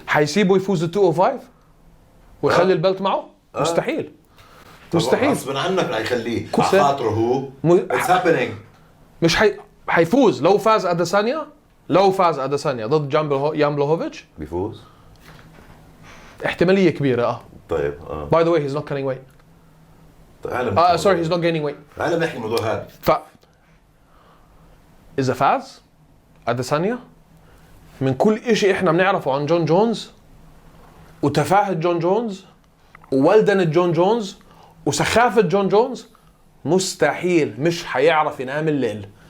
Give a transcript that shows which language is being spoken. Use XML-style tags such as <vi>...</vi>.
<ar>حيسيبه يفوز ال 205 ويخلي البلت معه؟ مستحيل. غصبا عنك رح يخليه على خاطره هو.</ar> <en>It's happening.</en> <ar>مش حيفوز لو فاز أديسانيا ضد جان بلوهوفيتش بيفوز احتمالية كبيرة. طيب</ar> <en>By the way he's not cutting weight. Sorry he's not gaining weight.</en> <ar>أنا بحكي الموضوع هذا. إذا فاز أديسانيا من كل إشي إحنا بنعرفه عن جون جونز وتفاهة جون جونز وولدنة جون جونز وسخافة جون جونز، مستحيل مش حيعرف ينام الليل.</ar>